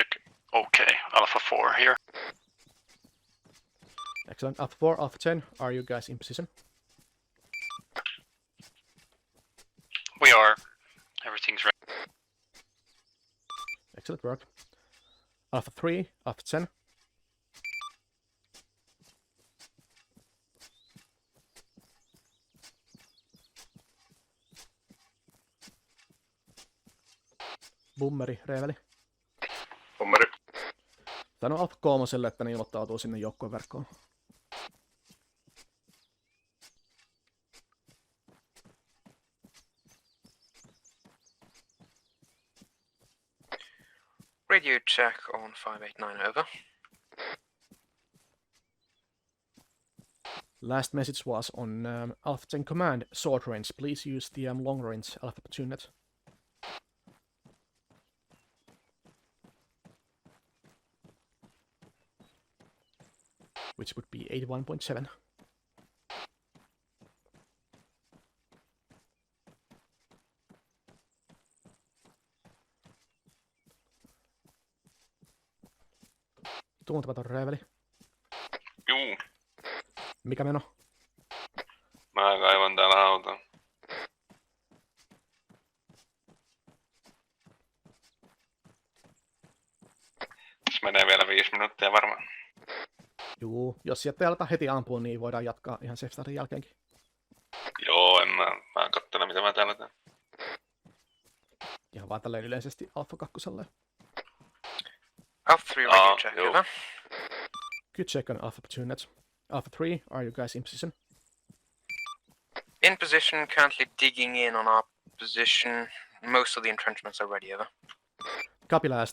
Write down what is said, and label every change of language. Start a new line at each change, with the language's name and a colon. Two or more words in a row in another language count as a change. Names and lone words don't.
English: Okay, Alpha 4 here. Excellent. Alpha 4, Alpha 10, are you guys in position? We are. Everything's ready. Excellent work. Alpha 3, Alpha 10.
Finnish: Bummeri, Reeveli. Bummeri. Tän on Alpha 3, että ne ilmoittautuu sinne joukkojen verkkoon.
English: Radio check on 589, over. Last message was on Alpha 10 command, short range. Please use the long range Alpha platoon net. Which would be 81.7.
Finnish: Tuntematon Reeveli. Juu. Mikä meno? Mä kaivan täällä hautaa. Tässä menee vielä 5 minuuttia varmaan. Juu, jos sieltä ei aleta heti ampua, niin voidaan jatkaa ihan
English: safe startin
Finnish: jälkeenkin. Joo, mä katselen mitä mä täällä teen. Ihan vaan tälleen yleisesti Alpha 2.
English: Alpha 3 radio check, over. Good check on Alpha platoon net. Alpha 3, are you guys in position? In position, currently digging in on our position. Most of the entrenchments are ready, over. Copy last.